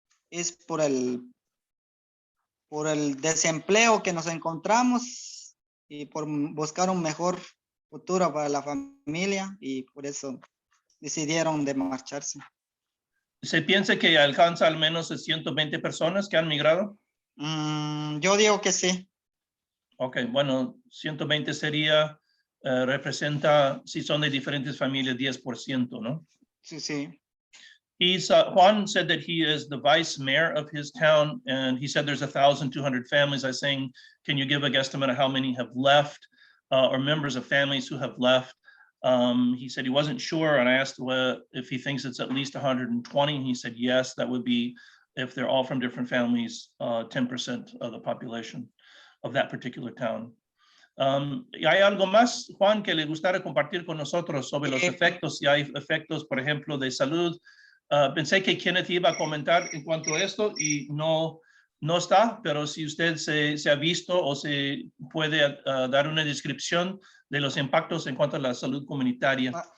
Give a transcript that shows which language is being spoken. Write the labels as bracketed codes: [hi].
[es] Es por el desempleo que nos encontramos y por buscar un mejor futuro para la familia, y por eso decidieron de marcharse. ¿Se piensa que alcanza al menos 120 personas que han migrado? Yo digo que sí. Ok, bueno, 120 sería, representa, si son de diferentes familias, 10%, ¿no? Sí, sí. [en] Juan said that he is the vice mayor of his town, and he said there's 1,200 families. I was saying, can you give a guesstimate of how many have left, or members of families who have left? He said he wasn't sure, and I asked if he thinks it's at least 120, and he said yes, that would be, if they're all from different families, 10% of the population of that particular town. [es] ¿Hay algo más, Juan, que le gustaría compartir con nosotros sobre los efectos? Si hay efectos, por ejemplo, de salud. Pensé que Kenneth iba a comentar en cuanto a esto y no está, pero si usted se ha visto o se puede dar una descripción de los impactos en cuanto a la salud comunitaria.